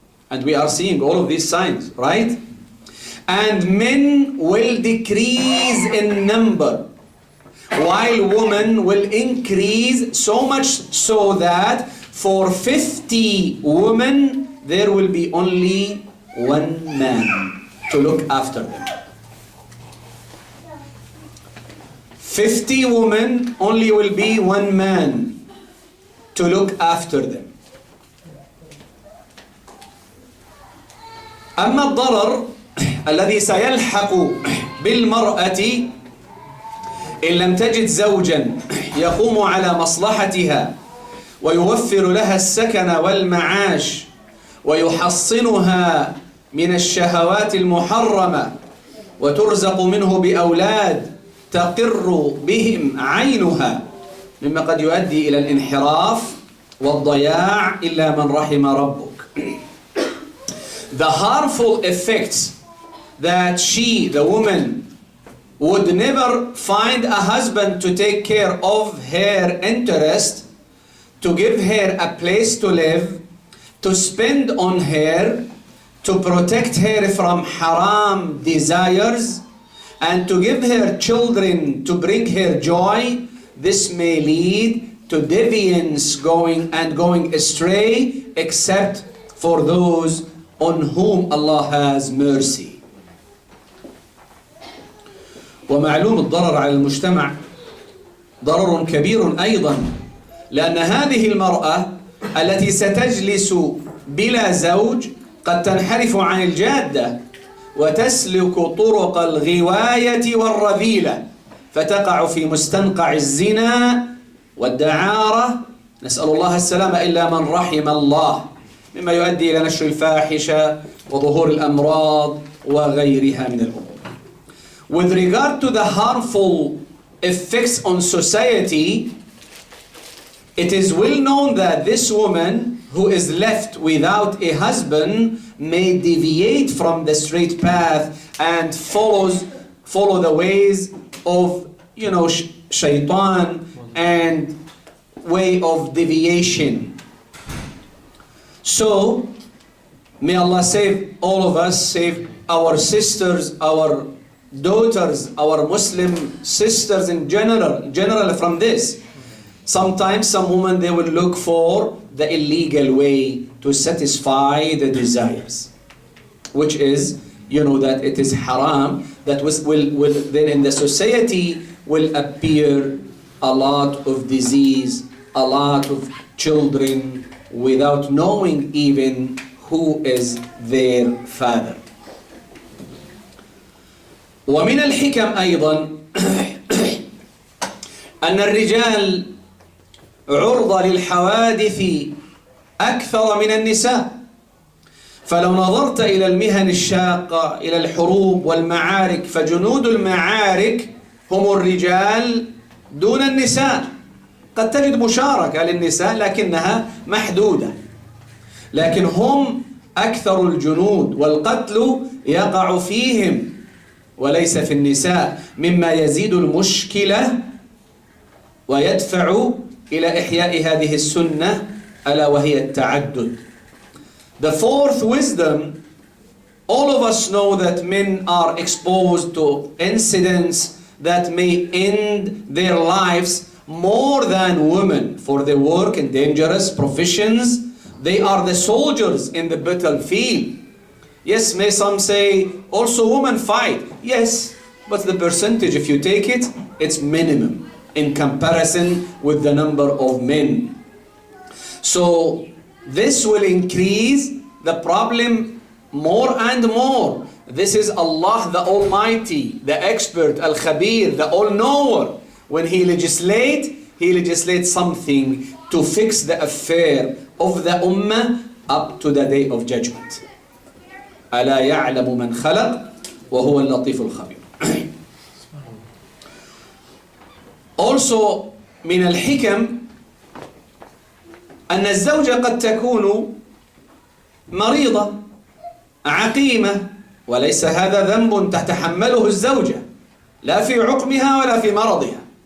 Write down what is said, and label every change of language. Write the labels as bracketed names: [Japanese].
[English] And we are seeing all of these signs, right? And men will decrease in number, while women will increase, so much so that for 50 women there will be only one man to look after them. 50 women, only will be one man to look after them. [Arabic] أما الضرر الذي سيلحق بالمرأة إن لم تجد زوجا يقوم على مصلحتها ويوفر لها السكن والمعاش ويحصنها من الشهوات المحرمة وترزق منه بأولاد تقر بهم عينها مما قد يؤدي إلى الانحراف والضياع إلا من رحم ربك. [English] The harmful effects that she, the woman, would never find a husband to take care of her interest, to give her a place to live, to spend on her, to protect her from haram desires, and to give her children to bring her joy. This may lead to deviance going astray, except for those on whom Allah has mercy. [Arabic] ومعلوم الضرر على المجتمع ضرر كبير أيضا، لأن هذه المرأة التي ستجلس بلا زوج قد تنحرف عن الجادة وتسلك طرق الغواية والرذيلة، فتقع في مستنقع الزنا والدعارة، نسأل الله السلامة إلا من رحم الله، مما يؤدي إلى نشر الفاحشة وظهور الأمراض وغيرها من الأمور. [English] With regard to the harmful effects on society, it is well known that this woman who is left without a husband may deviate from the straight path and follow the ways of, shaitan and way of deviation. So, may Allah save all of us, save our sisters, our daughters, our Muslim sisters in general from this. Sometimes some women, they will look for the illegal way to satisfy the desires, which is, that it is haram, that will then in the society will appear a lot of disease, a lot of children without knowing even who is their father. [Arabic] ومن الحكم أيضا أن الرجال عرضة للحوادث أكثر من النساء، فلو نظرت إلى المهن الشاقة، إلى الحروب والمعارك، فجنود المعارك هم الرجال دون النساء. قد تجد مشاركة للنساء لكنها محدودة، لكن هم أكثر الجنود، والقتل يقع فيهم وليس في النساء، مما يزيد المشكلة ويدفع إلى إحياء هذه السنة ألا وهي التعدد. [English] The fourth wisdom, all of us know that men are exposed to incidents that may end their lives more than women, for they work in dangerous professions. They are the soldiers in the battlefield. Yes, may some say also women fight. Yes, but the percentage, if you take it, it's minimum in comparison with the number of men. So this will increase the problem more and more. This is Allah the Almighty, the expert, Al-Khabir, the All-Knower. When He legislates something to fix the affair of the Ummah up to the day of judgment. [Arabic] ألا يعلم من خلق وهو اللطيف الخبير. [English] Also [Arabic] من الحكم أن الزوجة قد تكون مريضة عقيمة وليس هذا ذنب تتحمله الزوجة لا في عقمها ولا في مرضها،